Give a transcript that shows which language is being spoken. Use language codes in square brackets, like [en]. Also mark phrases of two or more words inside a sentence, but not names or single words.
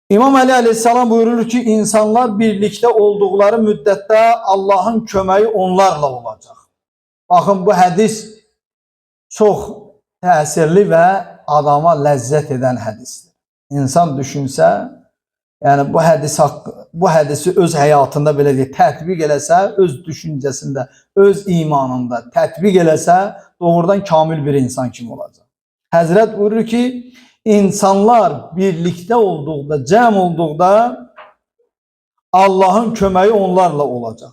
[tr] İmam Ali aleyhisselam buyurur ki insanlar birlikte oldukları müddette Allah'ın köməyi onlarla olacak. [az] Bakın bu hadis çok təsirli ve adama ləzzət edən hadisdir. İnsan düşünsə, yani bu hadisi öz həyatında belə deyək, tətbiq eləsə, öz düşüncəsində, öz imanında tətbiq eləsə, doğrudan kamil bir insan kimi olacaq. Həzrət buyurur ki, insanlar birlikte olduqda, cəm olduqda Allah'ın köməyi onlarla olacaq.